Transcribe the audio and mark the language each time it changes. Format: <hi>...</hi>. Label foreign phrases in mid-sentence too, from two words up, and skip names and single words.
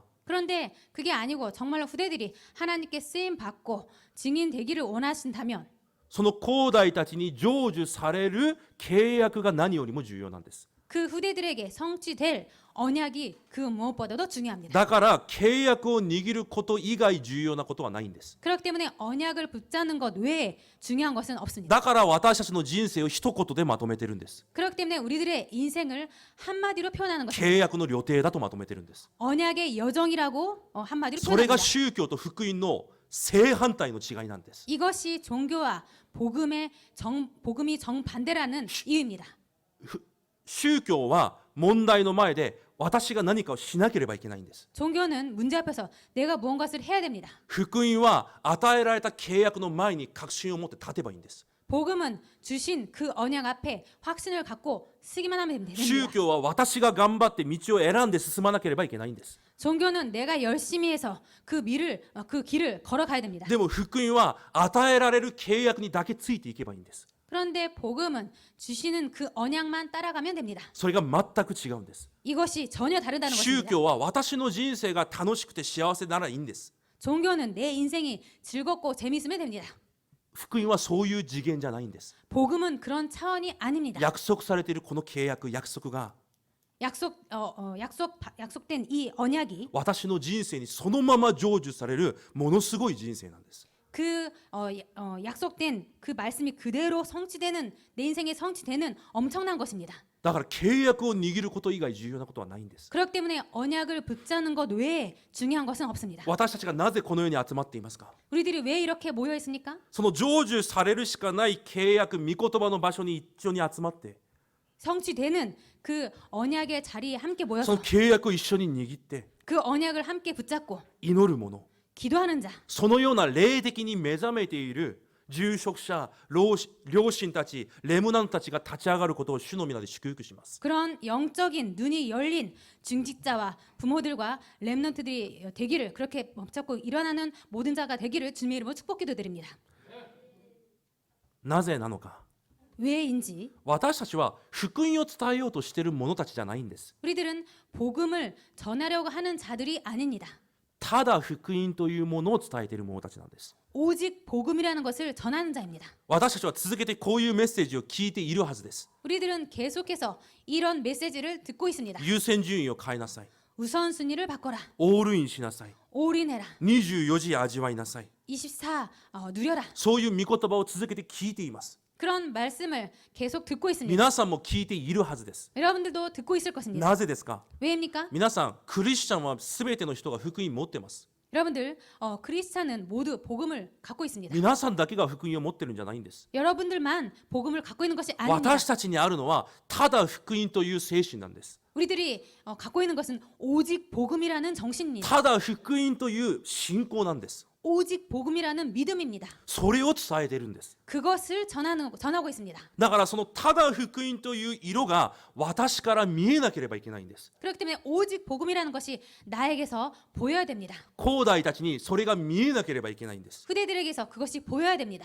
<ko>그런데 그게 아니고 정말로 후대들이 하나님께 쓰임 받고 증인 되기를 원하신다면</ko> <ja>その後代たちに成就される契約が何よりも重要なんです。</ja> <ko>그 후대들에게 성취될 언약이 그 무엇보다도 중요합니다.</ko> <ja>だから契約を握ること以外重要なことはないんです。</ja> <ko>그렇기 때문에 언약을 붙잡는 것 외에 중요한 것은 없습니다.</ko> <ja>だから私たちの人生を一言でまとめてるんです。</ja> <ko>그렇기 때문에 우리들의 인생을 한마디로 표현하는 것입니다.</ko> <ja>契約の旅程だとまとめてるんです。</ja> <ko>언약의 여정이라고 한마디로</ko> <ja>それが</ja> <ko>표현합니다.</ko> <ja>宗教と福音の正反対の違いなんです。</ja> <ko>이것이 종교와 복음이 정반대라는 이유입니다.</ko> <ja>宗教は問題の前で私が何かをしなければいけないんです。</ja> <ko>종교는 문제 앞에서 내가 무언가를 해야 됩니다.</ko> <ja>福音は与えられた契約の前に確信を持って立てばいいんです。</ja> <ko>복음은 주신 그 언약 앞에 확신을 갖고 쓰기만 하면 됩니다.</ko> <ja>宗教は私が頑張って道を選んで進まなければいけないんです。</ja> <ko>종교는 내가 열심히 해서 그 길을 걸어가야 됩니다.</ko> <ja>でも福音は与えられる契約にだけついていけばいいんです。</ja> <ko>그런데 복음은 주시는 그 언약만 따라가면 됩니다.</ko> <ja>それが全く違うんです。</ja> <ko>이것이 전혀 다르다는</ko> <ja>宗</ja> <ko>것입니다.</ko> <ja>教は私の人生が楽しくて幸せならいいんです。</ja> <ko>종교는 내 인생이 즐겁고 재미있으면 됩니다.</ko> <ja>福音はそういう次元じゃないんです。</ja> <ko>복음은 그런 차원이 아닙니다.</ko> <ja>約束されているこの契約、約束が</ja> <ko>약속된 이 언약이</ko> <ja>私の人生にそのまま成就されるものすごい人生なんです。</ja> <ko>약속된 그 말씀이 그대로 성취되는 내 인생에 성취되는 엄청난 것입니다.</ko> <ja>だから契約を握ること以外重要なことはないんです。</ja> <ko>그렇기 때문에 언약을 붙잡는 것 외에 중요한 것은 없습니다.</ko> <ja>私たちがなぜこの世に集まっていますか。</ja> <ko>우리들이 왜 이렇게 모여 있습니까?</ko> <ja>その成就されるしかない契約、御言葉の場所に一緒に集まって、</ja> <ko>성취되는 그 언약의 자리에 함께</ko> <ja>そ</ja> <ko>모여서</ko> <ja>の契約を一緒に握って</ja> <ko>그 언약을 함께 붙잡고</ko> <ja>祈るもの、</ja> <ko>기도하는 자,</ko> <ja>そのような霊的に目覚めている住職者、両親たち、レムナントたちが立ち上がることを主の皆で祝福します。</ja> <ko>그런 영적인 눈이 열린 중직자와 부모들과 렘넌트들이 되기를, 그렇게 붙잡고 일어나는 모든 자가 되기를 주님의 이름으로 축복 기도드립니다.</ko> <ja>なぜなのか。</ja> <ko>왜인지</ko> <ja>私たちは福音を伝えようとしている者たちじゃないんです。</ja> <ko>우리들은 복음을 전하려고 하는 자들이 아닙니다.</ko> <ja>ただ福音というものを伝えている者たちなんです。</ja> <ko>오직 복음이라는 것을 전하는 자입니다.</ko> <ja>私たちは続けてこういうメッセージを聞いているはずです。</ja> <ko>우리들은 계속해서 이런 메시지를 듣고 있습니다.</ko> <ja>優先順位を変えなさい。</ja> <ko>우선순위를 바꿔라.</ko> <ja>オールインしなさい。</ja> <ko>올인해라.</ko> <ja>24時味わいなさい。</ja> <ko>24 누려라.</ko> <ja>そういう御言葉を続けて聞いています。</ja> <ko>그런 말씀을 계속 듣고 있습니다.</ko> <ja>皆さんも聞いているはずです。</ja> <ko>여러분들도 듣고 있을 것입니다.</ko> <ja>なぜですか。</ja> <ko>왜입니까?</ko> <ja>皆さん、クリスチャンは全ての人が福音を持ってます。</ja> <ko>여러분들 크리스찬은 모두 복음을 갖고 있습니다.</ko> <ja>皆さんだけが福音を持ってるんじゃないんです。</ja> <ko>여러분들만 복음을 갖고 있는 것이 아닙니다.</ko> <ja>私たちにあるのはただ福音という精神なんです。</ja> <ko>우리들이 갖고 있는 것은 오직 복음이라는 정신입니다.</ko> <ja>ただ福音という信仰なんです。</ja> <ko>오직 복음이라는 믿음입니다.</ko> <ja>それを伝えているんです。</ja> <ko>그것을 전하고 있습니다.</ko> <ja>だからそのただ福音という色が私から見えなければいけないんです。</ja> <ko>그렇기 때문에 오직 복음이라는 것이 나에게서 보여야 됩니다.</ko> <ja>兄弟たちにそれが見えなければいけないんです。</ja> <ko>후대들에게서 그것이 보여야 됩니다.</ko>